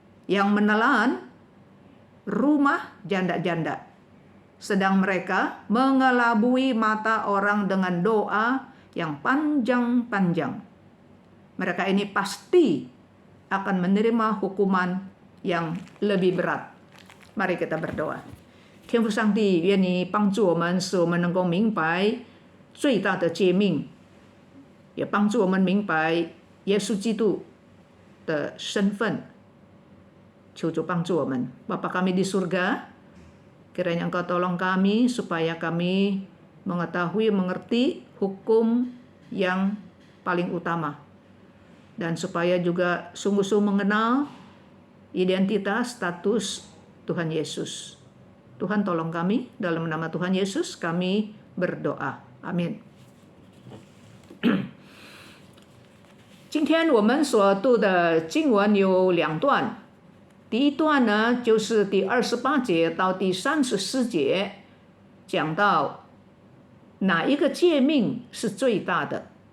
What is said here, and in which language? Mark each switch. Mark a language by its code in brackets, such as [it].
[id] yang menelan rumah janda-janda, sedang mereka mengelabui mata orang dengan doa yang panjang-panjang. Mereka ini pasti akan menerima hukuman yang lebih berat. Mari kita berdoa. [zh] 天父上帝，愿你帮助我们，使我们能够明白最大的诫命，也帮助我们明白耶稣基督的身份。求主帮助我们， [id] Bapa kami di surga, kiranya Engkau tolong kami supaya kami mengetahui, mengerti hukum yang paling utama, dan supaya juga sungguh-sungguh mengenal identitas, status Tuhan Yesus. Tuhan tolong kami, dalam nama Tuhan Yesus kami berdoa. Amin. [zh] 今天我们所读的经文有2段，第一段呢就是第28节到第34节，讲到哪一个诫命是最大的？